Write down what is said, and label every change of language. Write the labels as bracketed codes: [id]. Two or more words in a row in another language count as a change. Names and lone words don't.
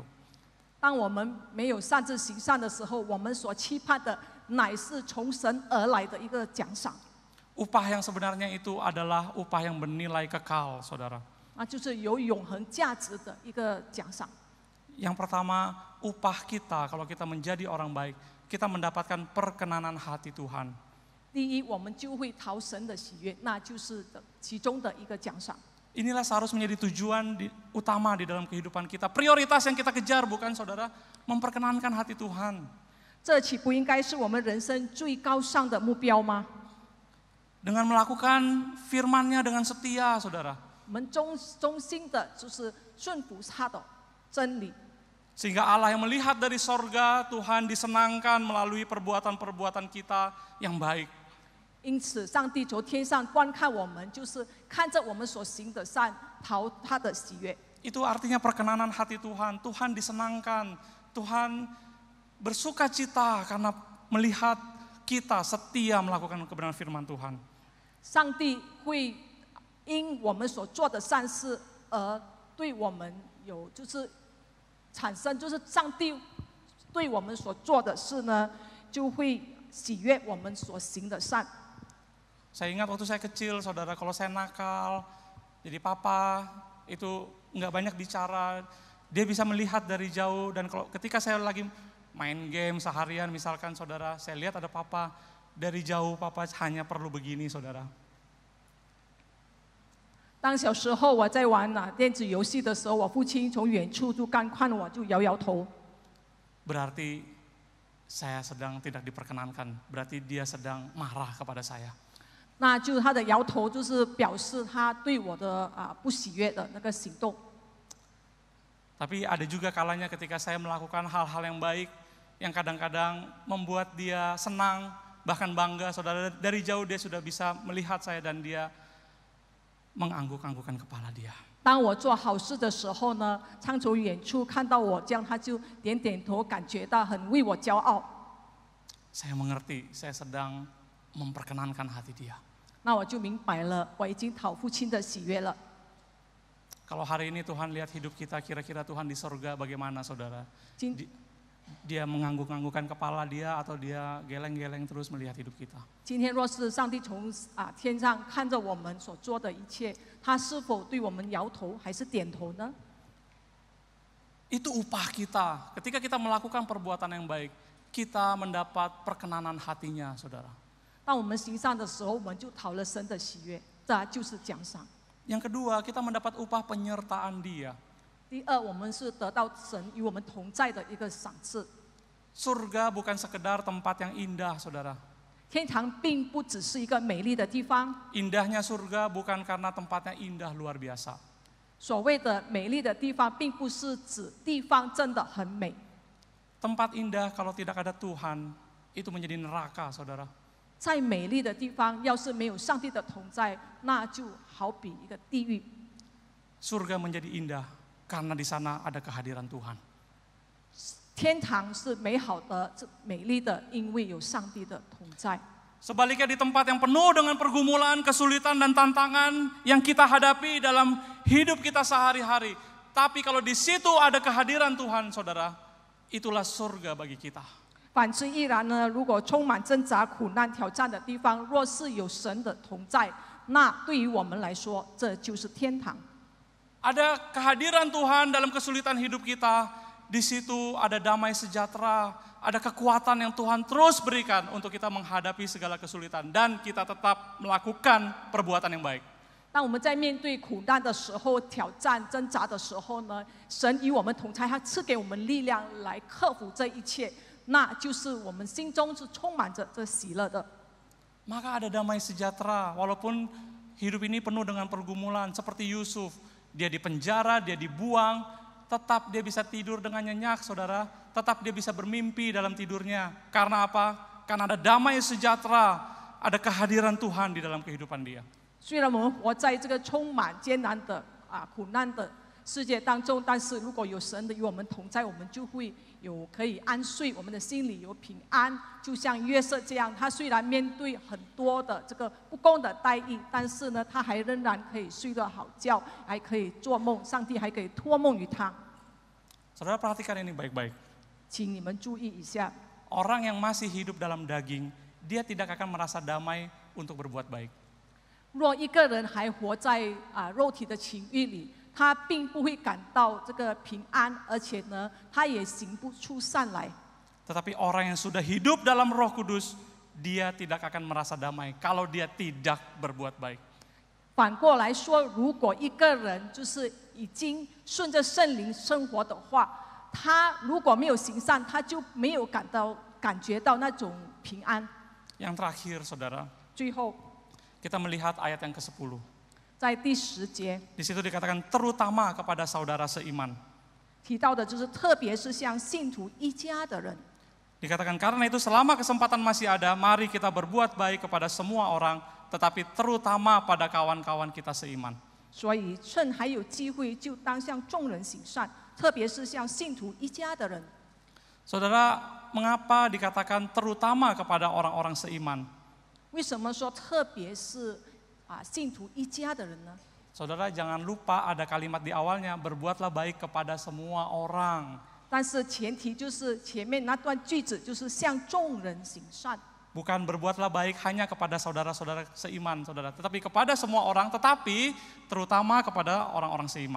[zh] 当我们没有擅自行善的时候，我们所期盼的乃是从神而来的一个奖赏。 [id] Upah yang sebenarnya itu adalah upah yang bernilai kekal, saudara. [zh] 那就是有永恒价值的一个奖赏。 [id] Yang pertama, upah kita kalau kita menjadi orang baik, kita mendapatkan perkenanan hati Tuhan. [zh] 第一，我们就会讨神的喜悦，那就是其中的一个奖赏。 [id] Inilah seharusnya menjadi tujuan utama di dalam kehidupan kita. Prioritas yang kita kejar bukan saudara, memperkenankan hati Tuhan. [zh] 这岂不应该是我们人生最高尚的目标吗？ [id] dengan melakukan firman-Nya dengan setia, saudara. [zh] 我们忠心的就是顺服他的真理。 [id] Sehingga Allah yang melihat dari sorga, Tuhan disenangkan melalui perbuatan-perbuatan kita yang baik. [zh] 因此，上帝从天上观看我们，就是看着我们所行的善，讨他的喜悦。 [id] Itu artinya perkenanan hati Tuhan. Tuhan disenangkan, Tuhan bersuka cita karena melihat kita setia melakukan kebenaran firman Tuhan. [zh] 上帝会因我们所做的善事而对我们有就是产生，就是上帝对我们所做的事呢，就会喜悦我们所行的善。 [id] Saya ingat waktu saya kecil, saudara, kalau saya nakal, jadi papa itu nggak banyak bicara, dia bisa melihat dari jauh. Dan kalau ketika saya lagi main game seharian, misalkan saudara, saya lihat ada papa dari jauh, papa hanya perlu begini, saudara. [zh] 当小时候我在玩电子游戏的时候，我父亲从远处就观看我，就摇摇头。 [id] Berarti saya sedang tidak diperkenankan, berarti dia sedang marah kepada saya. [zh] 那就他的摇头，就是表示他对我的不喜悦的那个行动。 [id] Tapi ada juga kalanya ketika saya melakukan hal-hal yang baik, yang kadang-kadang membuat dia senang, bahkan bangga, saudara. Dari jauh dia sudah bisa melihat saya dan dia mengangguk-anggukkan kepala dia. [zh] 当我做好事的时候呢，他从远处看到我这样，他就点点头，感觉到很为我骄傲。 [id] Saya mengerti, saya sedang memperkenankan hati dia. [zh] 那我就明白了，我已经讨父亲的喜悦了。 [id] Kalau hari ini Tuhan lihat hidup kita, kira-kira Tuhan di sorga bagaimana, saudara? Dia mengangguk-anggukkan kepala dia atau dia geleng-geleng terus melihat hidup kita? [zh] 今天若是上帝从天上看着我们所做的一切，他是否对我们摇头还是点头呢？ [id] Itu upah kita. Ketika kita melakukan perbuatan yang baik, kita mendapat perkenanan hatinya, saudara. [zh] 当我们行善的时候，我们就讨了神的喜悦，这就是奖赏。 [id] Yang kedua, kita mendapat upah penyertaan dia. [zh] 第二，我们是得到神与我们同在的一个赏赐。 [id] Surga bukan sekedar tempat yang indah, saudara. [zh] 天堂并不只是一个美丽的地方， [id] Indahnya surga bukan karena tempatnya indah luar biasa. [zh] 所谓的美丽的地方，并不是指地方真的很美。 [id] Tempat indah kalau tidak ada Tuhan, itu menjadi neraka, saudara. [zh] 再美丽的地方，要是没有上帝的同在，那就好比一个地狱。 [id] Surga menjadi indah karena di sana ada kehadiran Tuhan. [zh] 天堂是美好的、美丽的，因为有上帝的同在。 [id] Sebaliknya di tempat yang penuh dengan pergumulan, kesulitan dan tantangan yang kita hadapi dalam hidup kita sehari-hari. Tapi kalau di situ ada kehadiran Tuhan, saudara, itulah surga bagi kita. [zh] 反之亦然呢，如果充满挣扎、苦难、挑战的地方，若是有神的同在，那对于我们来说，这就是天堂。 [id] Ada kehadiran Tuhan dalam kesulitan hidup kita. Di situ ada damai sejahtera, ada kekuatan yang Tuhan terus berikan untuk kita menghadapi segala kesulitan. Dan kita tetap melakukan perbuatan yang baik. [zh] 当我们在面对苦难的时候、挑战、挣扎的时候呢，神与我们同在，他赐给我们力量来克服这一切，那就是我们心中是充满着这喜乐的。 [id] Maka ada damai sejahtera, walaupun hidup ini penuh dengan pergumulan. Seperti Yusuf, dia dipenjara, dia dibuang, tetap dia bisa tidur dengan nyenyak, saudara. Tetap dia bisa bermimpi dalam tidurnya. Karena apa? Karena ada damai sejahtera, ada kehadiran Tuhan di dalam kehidupan dia. [zh] 虽然我们活在这个充满艰难的苦难的世界当中，但是如果有神的与我们同在，我们就会有可以安睡，我们的心里有平安。就像约瑟这样，他虽然面对很多的这个不公的待遇，但是呢，他还仍然可以睡得好觉，还可以做梦，上帝还可以托梦于他。 [id] Saudara perhatikan ini baik-baik. [zh] 请你们注意一下， [id] Orang yang masih hidup dalam daging, dia tidak akan merasa damai untuk berbuat baik. [zh] 若一个人还活在肉体的情欲里，他并不会感到这个平安，而且呢，他也行不出善来。 [id] Tetapi orang yang sudah hidup dalam Roh Kudus, dia tidak akan merasa damai kalau dia tidak berbuat baik. [zh] 反过来说，如果一个人就是已经顺着圣灵生活的话，他如果没有行善，他就没有感觉到那种平安。 [id] Yang terakhir, saudara, [zh] 最后， [id] kita melihat ayat yang ke-10. [zh] 在第10节 [id] Di situ dikatakan terutama kepada saudara seiman. [zh] 提到的就是特别是像信徒一家的人。 [id] Dikatakan karena itu selama kesempatan masih ada, mari kita berbuat baik kepada semua orang, tetapi terutama pada kawan-kawan kita seiman. [zh] 所以趁还有机会，就当向众人行善，特别是向信徒一家的人。 [id] Saudara, mengapa dikatakan terutama kepada orang-orang seiman? [zh] 为什么说特别是信徒一家的人呢？ [id] Saudara jangan lupa ada kalimat di awalnya, berbuatlah baik kepada semua orang. [zh] 但是前提就是前面那段句子就是向众人行善， [id] Bukan berbuatlah baik hanya kepada saudara-saudara seiman, saudara, tetapi kepada semua orang, tetapi terutama kepada orang-orang seiman.